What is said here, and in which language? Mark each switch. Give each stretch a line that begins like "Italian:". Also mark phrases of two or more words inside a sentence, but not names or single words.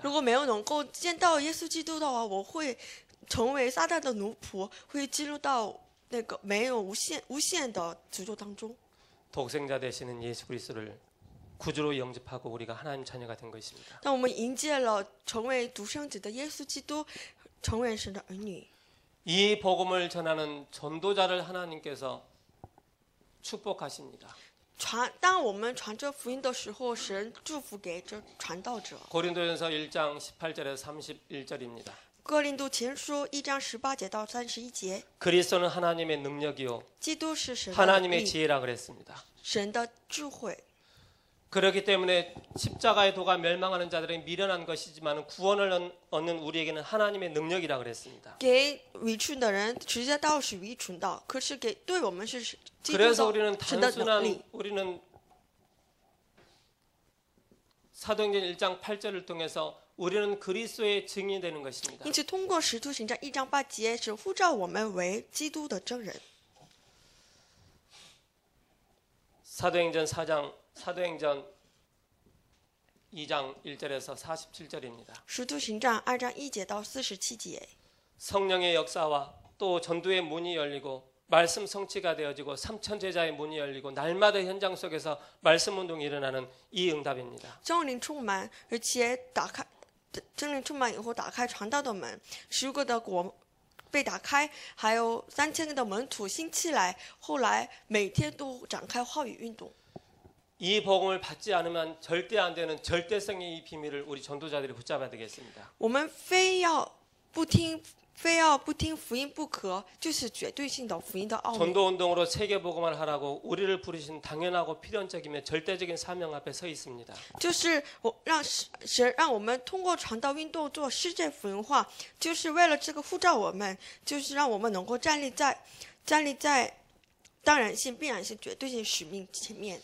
Chinese: 如果没有能够见到耶稣基督的话，我会成为撒旦的奴仆，会进入到那个没有无限的诅咒当中。
Korean: 독생자 되시는 예수 그리스도를 구주로 영접하고 우리가 하나님 자녀가 된 것입니다.
Chinese: 当我们迎接了成为独生子的耶稣基督，成为神的儿女，
Korean: 이 복음을 전하는 전도자를 하나님께서 축복하십니다.
Chinese: 当我们传这福音的时候，神祝福给这传道者。
Korean: 고린도전서 1장 18절에서 31절입니다.
Chinese: 哥林多前书1章18节到31节，
Korean: 그리스도는 하나님의 능력이요
Chinese: 基督是神的
Korean: 하나님의
Chinese: 能力，
Korean: 지혜라 그랬습니다.
Chinese: 神的智慧。
Korean: 그렇기 때문에 십자가의 도가 멸망하는 자들은 미련한 것이지만 구원을 얻는 우리에게는 하나님의 능력이라 그랬습니다.
Chinese: 给愚蠢的人，十字架道是愚蠢的，可是对我们是基督
Korean: 그래서 우리는
Chinese: 的神的能力。
Korean: 우리는 사도행전 1장 8절을 통해서 우리는 그리스도의 증인이 되는 것입니다.
Chinese: 因此，通过使徒行传1章8节，是呼召我们为基督的证人。
Korean: 사도행전 2장 1절에서 47절입니다.
Chinese: 使徒行传2章1节到47节，
Korean: 성령의 역사와 또 전도의 문이 열리고 말씀 성취가 되어지고 3천 제자의 문이 열리고 날마다 현장 속에서 말씀 운동이 일어나는 이 응답입니다.
Chinese: 圣灵充满，而且圣灵充满以后打开传道的门，10个的国被打开，还有3000个的门徒兴起来，后来每天都展开话语运动。
Korean: 이 복음을 받지 않으면 절대 안 되는 절대성의 이 비밀을 우리 전도자들이 붙잡아야 되겠습니다.
Chinese: 我们非要不听福音不可，就是绝对性的福音的奥秘。
Korean: 전도 운동으로 세계 복음을 하라고 우리를 부르신 당연하고 필연적이며 절대적인 사명 앞에 서 있습니다.
Chinese: 就是让神让我们通过传道运动做世界福音化，就是为了这个呼召我们，就是让我们能够站立在当然性、必然性、绝对性使命前面。